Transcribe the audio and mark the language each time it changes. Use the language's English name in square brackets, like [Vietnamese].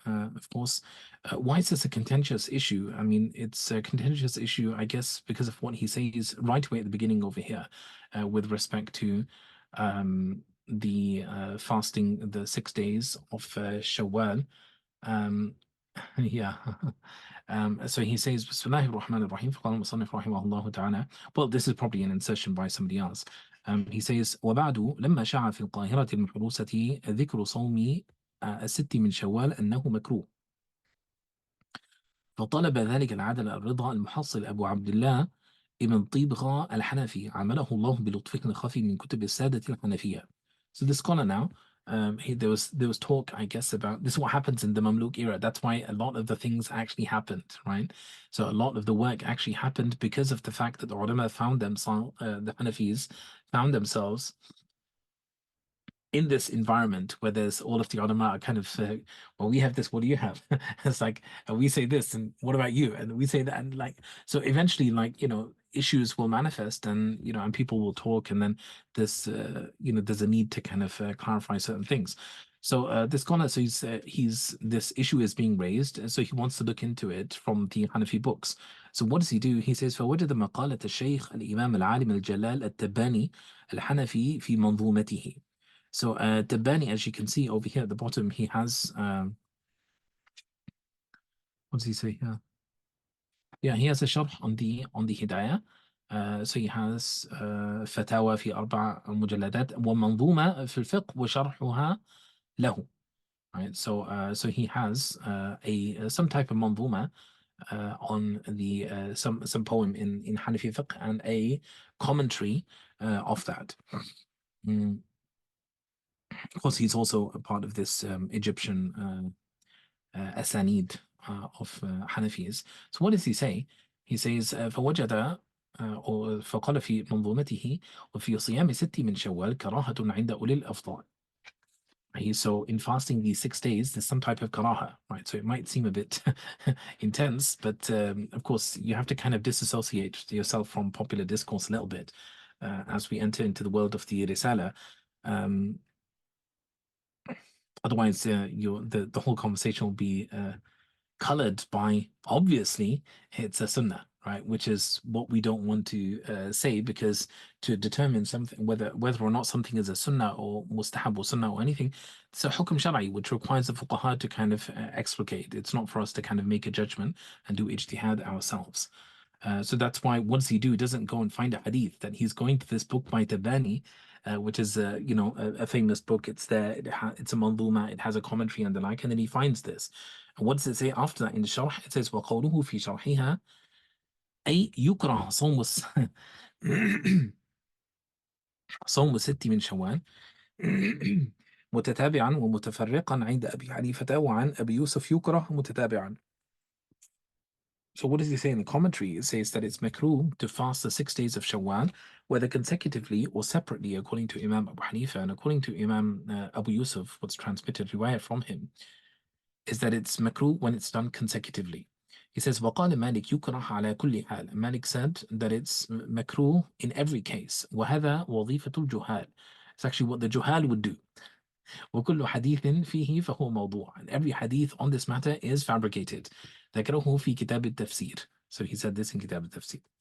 [English] Of course, why is this a contentious issue? I mean, it's a contentious issue, I guess, because of what he says right away at the beginning over here, with respect to the fasting, the 6 days of Shawwal. Yeah. So he says, [Arabic] Bismillahir Rahmanir Rahim, فقال المصنف رحمه الله تعالى. [English] Well, this is probably an insertion by somebody else. He says, [Arabic] وبعد لما شاع في القاهرة المحروسة ذكر صوم الست من شوال أنه مكروه، فطلب ذلك العدل الرضا المحصل أبو عبد الله ابن طيبغة الحنفي عمله الله بلطف خفي من كتب السادة الحنفية. [English] So the scholar now, there was talk, I guess, about this is what happens in the Mamluk era. That's why a lot of the things actually happened, right? So a lot of the work actually happened because of the fact that the ulama found themselves, the Hanafis found themselves in this environment where there's all of the ulama are kind of well, we have this, what do you have? It's like we say this, and what about you? And we say that, and like so eventually, like issues will manifest, and and people will talk, and then there's there's a need to kind of clarify certain things. So this scholar, so he's this issue is being raised, and so he wants to look into it from the Hanafi books. So what does he do? He says [Arabic] فوجد مقالة الشيخ الإمام العالم الجلال التباني الحنفي في منظومته. [English] So Tabani, as you can see over here at the bottom, he has what does he say here? Yeah, he has a sharh on the Hidayah. So he has [Arabic] فتاوى في 4 مجلدات ومنظومة في الفقه وشرحها له. [English] Right, so he has a some type of manzuma on the some poem in Hanafi fiqh and a commentary of that. Mm. Of course, he's also a part of this Egyptian asanid of Hanafis. So what does he say? He says [Arabic] فوجد أو فقال في منظومته وفي صيام 6 من شوال كراهة عند أولي الأفضال. [English] So in fasting these 6 days, there's some type of karaha, right? So it might seem a bit intense, but of course you have to kind of disassociate yourself from popular discourse a little bit as we enter into the world of the risala. Otherwise, the whole conversation will be colored by, obviously it's a sunnah, right? Which is what we don't want to say, because to determine something, whether or not something is a sunnah or mustahab or sunnah or anything, it's a hukm shara'i, which requires the fuqaha to kind of explicate. It's not for us to kind of make a judgment and do ijtihad ourselves. So that's why, what does he do? He doesn't go and find a hadith. That he's going to this book by Tabani, which is a famous book. It's there. It's a manzuma. It has a commentary and the like. And then he finds this. And what does it say after that in the sharh? It says [Arabic] وقوله في شرحها أي يكره صوم 6 من شوال متتابعا ومتفرقا عند أبي حنيفة وعن أبي يوسف يكره متتابعا. [English] So what does he say in the commentary? It says that it's makruh to fast the 6 days of Shawwal, whether consecutively or separately, according to Imam Abu Hanifa and according to Imam Abu Yusuf, what's transmitted riwayah from him, is that it's makruh when it's done consecutively. He says, [Arabic] وقال مالك يكره على كل حال. [English] Malik said that it's makruh in every case. [Arabic] وهذا وظيفة الجهال. [English] It's actually what the juhal would do. [Arabic] وكل حديث فيه فهو موضوع. [English] And every hadith on this matter is fabricated. [Arabic] ذكره في كتاب التفسير. [English] So he said this in كتاب التفسير.